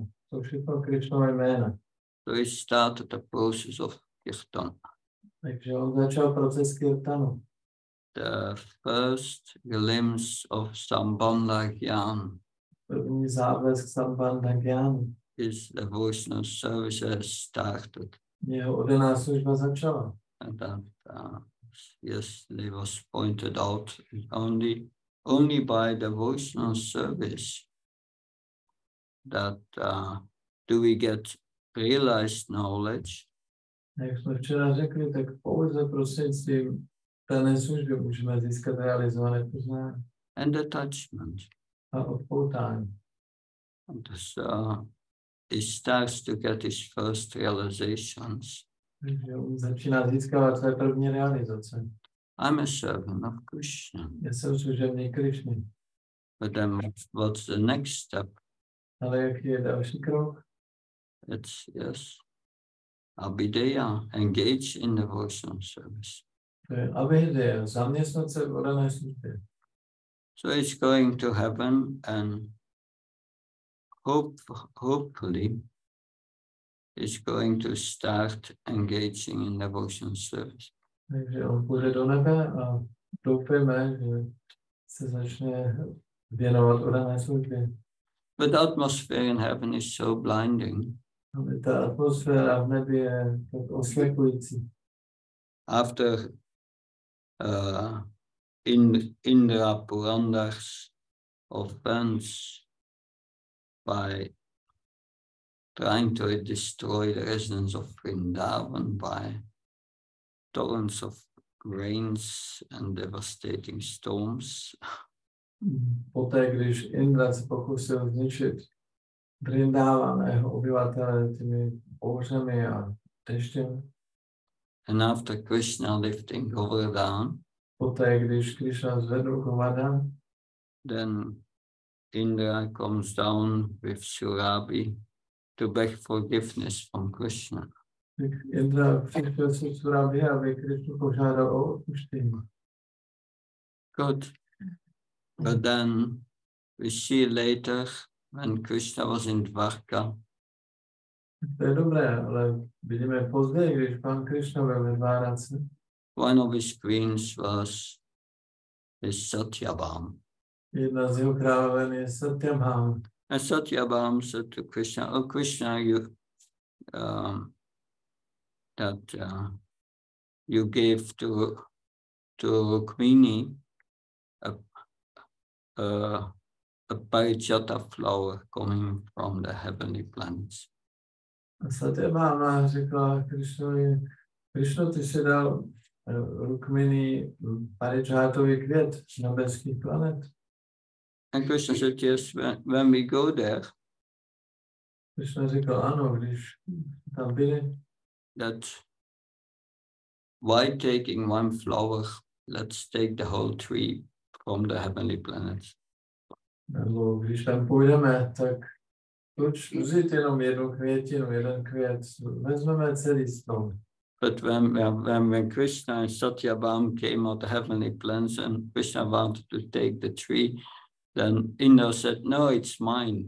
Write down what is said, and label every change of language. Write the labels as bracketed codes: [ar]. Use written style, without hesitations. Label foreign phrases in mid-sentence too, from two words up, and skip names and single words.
[cs] To všechno Krišnové jména. [en] So he started the process of kirtan. [cs] Takže on začal proces kirtanu. [en] The first glimpse of Sambandha Gyan [cs] První záblesk Sambandha Gyanu. [en] is devotional service has started. [cs] Jeho ordená služba začala. [en] And that yesterday was pointed out only by devotional service that do we get realized knowledge. [cs] Jak jsme včera řekli, tak pouze prostřednictvím dané služby můžeme získat realizované poznání [en] And attachment. [cs] a odpoutání. [en] And so he starts to get his first realizations. [cs] Takže on začíná získávat své první realizace. [en] I'm a servant of Krishna. [cs] Já jsem služebník Krišny. [en] But then what's the next step? [cs] Ale jaký je další krok? [en] It's yes, Abhideya, engage in devotional service. [cs] To je abhideya, zaměstnat se v ordené službě. [en] So it's going to heaven and hopefully it's going to start engaging in devotional service. [cs] Takže on půjde do nebe a doufejme, že se začne věnovat ordené službě. [en] But the atmosphere in heaven is so blinding. [cs] Ale ta atmosféra v nebi je tak oslepující. [en] After Indra Purandar's offense by trying to destroy the residents of Vrindavan by torrents of rains and devastating storms. [cs] Poté, když Indra se pokusil zničit Vrindavan a jeho obyvatele těmi bouřemi a deštěm. [en] And after Krishna lifting Govardhan, [cs] Poté, když Krishna zvedl Govardhan, [en] then Indra comes down with Surabhi to beg forgiveness from Krishna. [cs] tak Indra přišel se Surabhi, aby Krishna požádal o odpuštění. [en] Good. But then we see later when Krishna was in Dvarka, [cs] To je dobré, ale vidíme později, když pan Krishna byl ve Dvárace, [en] one of his queens was his Satyabham. [cs] jedna z jeho královen je Satyabhama. [en] And Satyabham said to Krishna, "Oh Krishna, you gave to Rukmini a parijata flower coming from the heavenly planets. [cs] A Satyabhama řekla Krishnovi, Krishno, ty si dal Rukmini parijátový květ z nebeských planet. [en] And Krishna said, yes, when we go there, [cs] Krishna řekl, ano, když tam byli, [en] that why taking one flower, let's take the whole tree from the heavenly planets. [cs] nebo když tam půjdeme, tak proč vzít jenom jednu květinu, jeden květ, vezmeme celý strom. [en] But when Krishna and Satyabhama came out the heavenly planets and Krishna wanted to take the tree, then Indra said, no, it's mine.